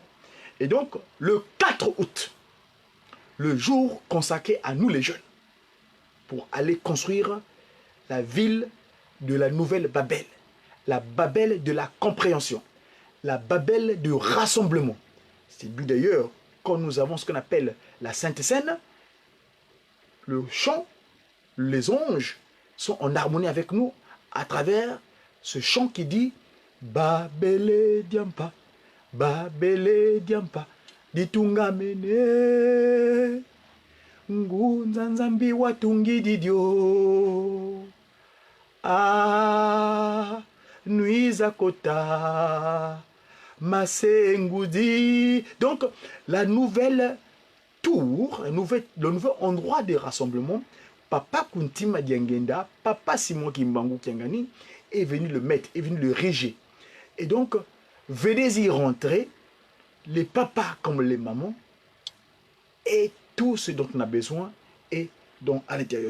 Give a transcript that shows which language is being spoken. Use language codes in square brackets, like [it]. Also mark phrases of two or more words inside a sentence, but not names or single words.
[fr] Et donc, le 4 août, le jour consacré à nous les jeunes, pour aller construire la ville de la nouvelle Babel, la Babel de la compréhension, la Babel du rassemblement. C'est le but d'ailleurs, quand nous avons ce qu'on appelle la Sainte Seine, le chant, les anges sont en harmonie avec nous à travers ce chant qui dit [kg] Babele diampa, babele diampa, ditunga mene, ngunza nzambi watungi didio. Ah, nuiza kota, masengoudi. [fr] Donc, la nouvelle tour, le nouveau endroit de rassemblement, Papa Kuntima Diangenda, Papa Simon Kimbangu Kiangani, est venu le mettre, est venu le réger. Et donc, venez y rentrer, les papas comme les mamans, et tout ce dont on a besoin est donc à l'intérieur.